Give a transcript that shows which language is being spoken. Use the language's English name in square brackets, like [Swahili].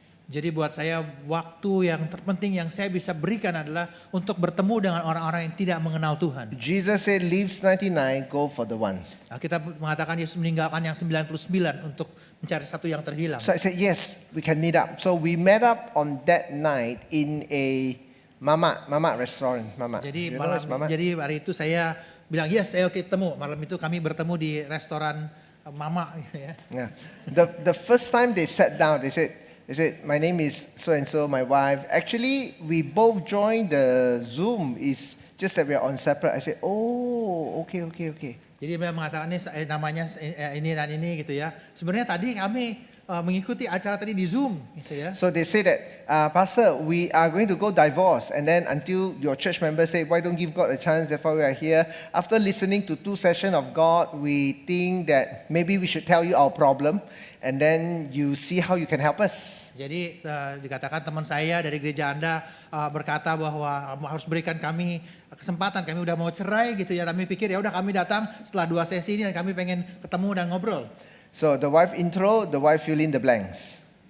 [Indonesian] Jadi buat saya waktu yang terpenting yang saya bisa berikan adalah untuk bertemu dengan orang-orang yang tidak mengenal Tuhan. [English] Jesus said, leaves 99, go for the one. [Indonesian] Kita mengatakan Yesus meninggalkan yang 99 untuk mencari satu yang terhilang. [English] So I said, yes, we can meet up. So we met up on that night in a Mama restaurant. Mama. [Indonesian] Jadi [English] You know what's Mama? [Indonesian] jadi hari itu saya bilang yes, saya oke ketemu. Malam itu kami bertemu di restoran Mama gitu ya. [English] Yeah. The first time they sat down, they said, my name is so and so, my wife. Actually, we both joined the Zoom. It's just that we are on separate. I said, oh, okay. [Indonesian] Jadi dia mengatakan ini namanya ini dan ini gitu ya. Sebenarnya tadi kami mengikuti acara tadi di Zoom gitu ya. [English] So they say that, Pastor, we are going to go divorce. And then until your church members say, why don't give God a chance, therefore we are here. After listening to 2 sessions of God, we think that maybe we should tell you our problem. And then you see how you can help us. [Indonesian] Jadi dikatakan teman saya dari gereja Anda berkata bahwa harus berikan kami kesempatan, kami udah mau cerai gitu ya. Kami pikir ya udah kami datang setelah 2 sesi ini dan kami pengen ketemu dan ngobrol. [English] So the wife intro, the wife fill in the blanks.